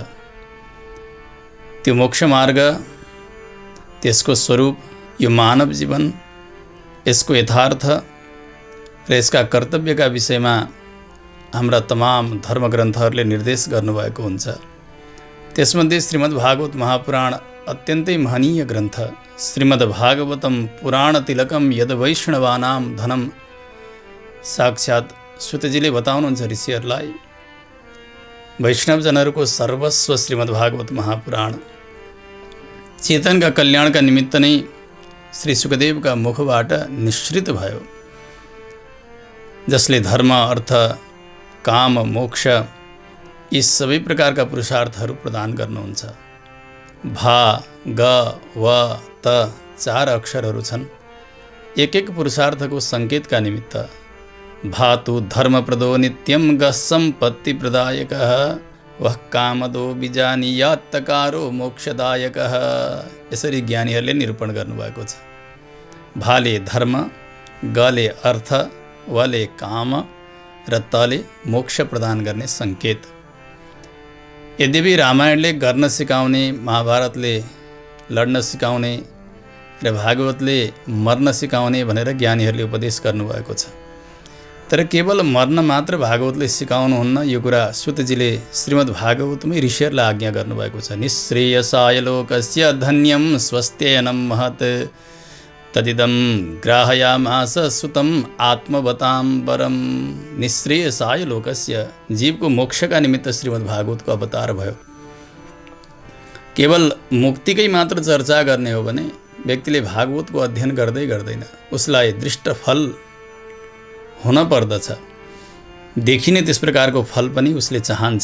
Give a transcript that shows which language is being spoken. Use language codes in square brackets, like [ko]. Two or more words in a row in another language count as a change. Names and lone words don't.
[ne] त्यो मोक्ष मार्ग, त्यसको स्वरूप, यो मानव जीवन, यसको यथार्थ र यसका कर्तव्यका विषयमा हाम्रा तमाम धर्मग्रन्थहरूले निर्देश गर्नुभएको हुन्छ। त्यसमध्ये श्रीमद्भागवत महापुराण अत्यन्तै महनीय ग्रन्थ। [sa] श्रीमद्भागवतम पुराण तिलकम यद वैष्णवानाम धनम। [ne] साक्षात सुतजीले बताउनुहुन्छ ऋषिहरूलाई, वैष्णवजनहरूको सर्वस्व श्रीमद्भागवत महापुराण चेतनका कल्याणका निमित्त नै श्री सुखदेवका मुखबाट निश्रित भयो, जसले धर्म, अर्थ, काम, मोक्ष यी सबै प्रकारका पुरुषार्थहरू प्रदान गर्नुहुन्छ। भा, ग, व, त 4 अक्षरहरू छन्। एक एक पुरुषार्थको संकेतका निमित्त। [sa] भातु धर्मप्रदो नित्यं ग सम्पत्ति प्रदायकः वह कामदो बिजानीयात्तकारो मोक्षदायकः। [ne] यसरी ज्ञानीहरूले निरूपण गर्नुभएको छ। भाले धर्म, गले अर्थ, वले काम र तले मोक्ष प्रदान गर्ने संकेत। यद्यपि रामायणले गर्न सिकाउने, महाभारतले लड्न सिकाउने र भागवतले मर्न सिकाउने भनेर ज्ञानीहरूले उपदेश गर्नुभएको छ। तर केवल मर्न मात्र भागवतले सिकाउनुहुन्न, यो कुरा सुतजीले श्रीमद्भागवतमै ऋषिहरूलाई आज्ञा गर्नुभएको छ। [sa] निःश्रेयसाय लोकस्य धन्यं स्वस्त्ययनं महत् तदिदं ग्राहयामास सुतं आत्मवतां वरम। निःश्रेयसाय लोकस्य, [ne] जीवको मोक्षका निमित्त श्रीमद्भागवतको अवतार भयो। केवल मुक्तिकै मात्र चर्चा गर्ने हो भने व्यक्तिले भागवतको अध्ययन गर्दै गर्दैन, उसलाई दृष्ट फल हुन पर्दछ। देखिने त्यस प्रकारको फल पनि उसले चाहन्छ।